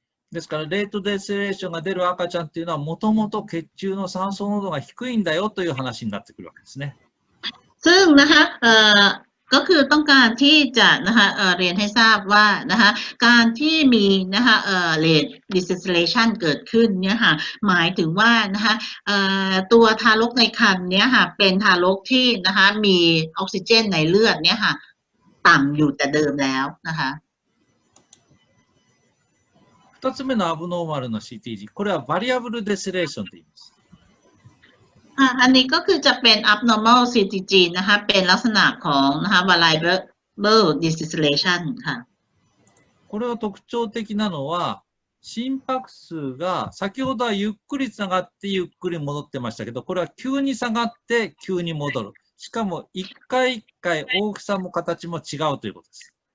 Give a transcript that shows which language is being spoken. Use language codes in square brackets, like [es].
[ja] ですから、レートデセレーションが出る赤ちゃんっていうのは、もともと血中の酸素濃度が低いんだよという話になってくるわけですね。 [th] ซึ่งนะคะก็คือต้องการที่จะนะคะเรียนให้ทราบว่านะคะการที่มีนะคะrate deceleration เกิดขึ้นเนี่ยค่ะหมายถึงว่านะคะตัวทารกในครรภ์เนี่ยค่ะเป็นทารกที่นะคะมีออกซิเจนในเลือดเนี่ยค่ะต่ำอยู่แต่เดิมแล้วนะคะ [ja] 2つ目のアブノーマルの CTG、これはバリアブルデセレーションと言います。 [th] อันนี้ก็คือจะเป็น abnormal CTG นะคะเป็นลักษณะของนะคะ variable deceleration ค่ะ [ja] これは特徴的なのは、心拍数が先ほどはゆっくり下がってゆっくり戻ってましたけど、これは急に下がって急に戻る。しかも一回一回大きさも形も違うということです。